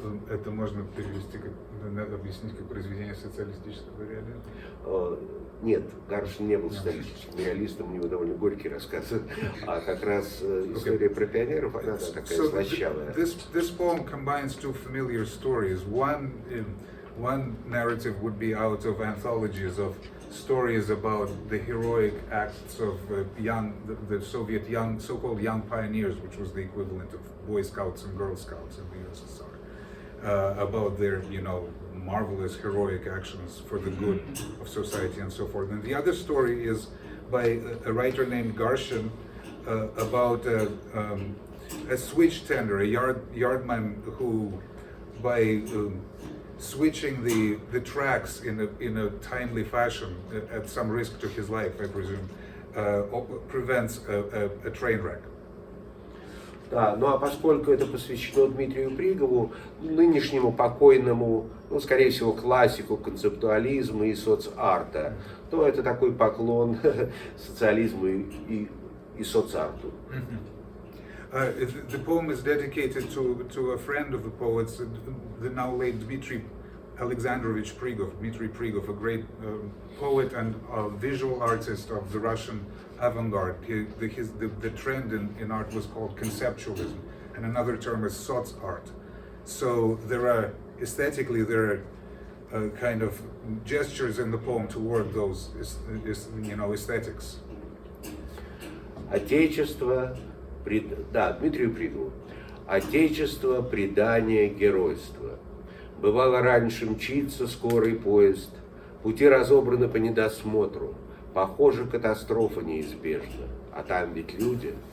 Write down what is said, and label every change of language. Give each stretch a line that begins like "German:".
Russian: Это можно перевести, объяснить как произведение социалистического реализма? Нет, Гаршин не был социалистическим реалистом, у него довольно горький рассказ, а как раз история про пионеров, она такая слащавая.
English: This poem combines two familiar stories. One narrative would be out of anthologies of stories about the heroic acts of the Soviet so-called young pioneers, which was the equivalent of Boy Scouts and Girl Scouts in the USSR, about their, marvelous heroic actions for the good of society and so forth. And the other story is by a writer named Garshin about a switch tender, a yardman who, by switching the tracks in a timely fashion, at some risk to his life, I presume, prevents a train wreck.
Russian: Да, ну а поскольку это посвящено Дмитрию Пригову, нынешнему покойному, скорее всего, классику концептуализма и соцарта, то это такой поклон социализму и соцарту.
English: The poem is dedicated to a friend of the poets, the now late Dmitry Alexandrovich Prigov. Dmitry Prigov, a great poet and visual artist of the Russian avant-garde. The trend in art was called conceptualism, and another term is soc-art. So aesthetically there are kind of gestures in the poem toward those aesthetics.
Russian: Отечество, Дмитрию Пригову. Отечество, предание, геройство. Бывало раньше мчится скорый поезд, пути разобраны по недосмотру, похоже, катастрофа неизбежна, а там ведь люди.